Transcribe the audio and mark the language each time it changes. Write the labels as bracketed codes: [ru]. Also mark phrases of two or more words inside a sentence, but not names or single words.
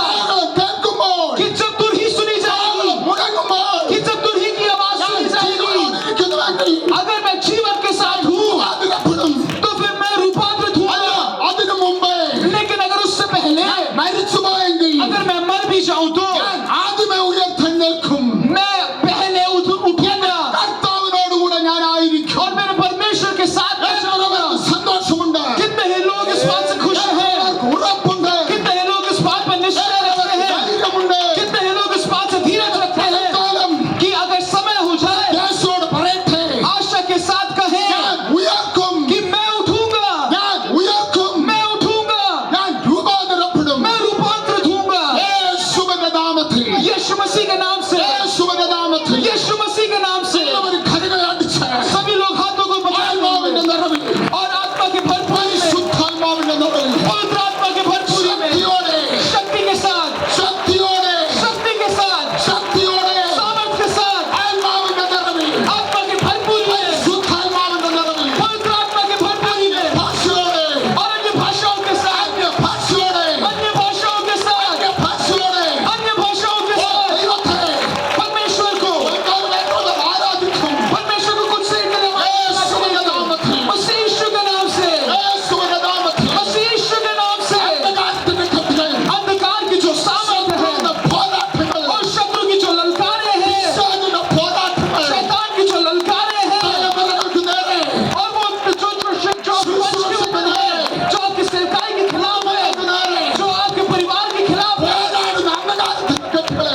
[ml] കാവളം കേൾക്കുമ്പോൾ, [hi] कि जब तुरही सुनी जाएगी, [ml] മുഴങ്ങുമ്പോൾ, [hi] कि जब तुरही की आवाज सुनी जाएगी, [ml] ജീവനോടിരിക്കുന്നുവെങ്കിൽ [hi] अगर मैं जीवन के साथ हूँ [ml] അതിനപ്പെടും. [hi] तो फिर मैं रूपांतरित [ml] അല്ല, [hi] हूँगा। [ml] അതിനു മുമ്പേ [hi] लेकिन अगर उससे पहले [ml] മരിച്ചുപോയെങ്കിൽ [hi] अगर मैं मर भी जाऊं तो [ml] ഞാൻ ആദ്യമേ ഉയർത്തെഴുന്നേൽക്കും. [hi] मैं पहले उठूंगा [ml] കർത്താവിനോടുകൂടെ ഞാൻ ആയിരിക്കും. [hi] और मेरे परमेश्वर के साथ मैं [ml] എത്ര [hi] जाऊंगा। [ml] പേർക്ക് സന്തോഷമുണ്ട്? [hi] कितने ही लोग इस बात से खुश [ml] എത്ര [hi] हैं, [ml] പേർക്ക് ഉറപ്പുണ്ട്? [hi] कितने ही लोग इस बात पर निश्चय रखते हैं, [ml] ധൈര്യമുണ്ട്? [hi] कितने ही लोग इस बात से धीरज रखते हैं [ml] കാലം [hi] कि अगर समय हो जाए [ml] യേശുവോട് പറയട്ടെ, [hi] आशा के साथ कहें [ml] ഞാൻ ഉയർക്കും, [hi] कि मैं उठूंगा, [ml] ഞാൻ ഉയർക്കും, [hi] मैं उठूंगा, [ml] ഞാൻ രൂപാന്തരപ്പെടും. [hi] मैं रूपांतरित हूंगा। [ml] യേശുവിന്റെ നാമത്തിൽ, [hi] यीशु मसीह के नाम से, [ml] യേശുവിന്റെ നാമത്തിൽ [hi] यीशु मसीह के नाम से [ml] എല്ലാവരും കരങ്ങൾ അടിച്ച് [hi] सभी लोग हाथों को [ml] ആത്മാവിന്റെ [hi] पकड़ [ml] നിറവിൽ, [hi] और आत्मा के भरपूरी में, [ml] പരിശുദ്ധാത്മാവിന്റെ നിറവിൽ [hi] पवित्र आत्मा के भरपूरी में, [ml] ശക്തിയോടെ, [hi] शक्ति के साथ, [ml] ശക്തിയോടെ, [hi] शक्ति के साथ, [ml] ശക്തിയോടെ [hi] सामर्थ के साथ, [ml] ആത്മാവിന്റെ നിറവിൽ, [hi] आत्मा के भरपूरी में, [ml] പരിശുദ്ധാത്മാവിന്റെ നിറവിൽ, [hi] पवित्र आत्मा के भरपूरी में [ml] ഭാഷയോടെ, [hi] और अन्य भाषाओं के साथ, [ml] ഭാഷയോടെ, [hi] अन्य भाषाओं के साथ, [ml] ഭാഷയോടെ [hi] अन्य भाषाओं के साथ [ml] ദൈവത്തെ [hi] परमेश्वर को [ml] ആരാധിക്കും. [hi] परमेश्वर को कुछ से [ml] യേശുവിന്റെ നാമത്തിൽ, [hi] मसीह यीशु के नाम से, [ml] യേശുവിന്റെ നാമത്തിൽ [hi] मसीह यीशु के नाम से [ml] അന്ധകാരത്തിന്റെ കെട്ടുകൾ, [hi] अंधकार की जो सामर्थ है [ml] പോരാട്ടങ്ങൾ, [hi] और शत्रु की जो ललकारे हैं, [ml] പിശാചിന്റെ പോരാട്ടങ്ങൾ, [hi] शैतान की जो ललकारे हैं [ml] തലമുറകൾക്ക് നേരെ [hi] और वो जो आपकी सेवकाई के खिलाफ है, जो आपके परिवार के खिलाफ है [ml] പോരാടുന്ന അന്ധകാരത്തിന്റെ കെട്ടുകളെ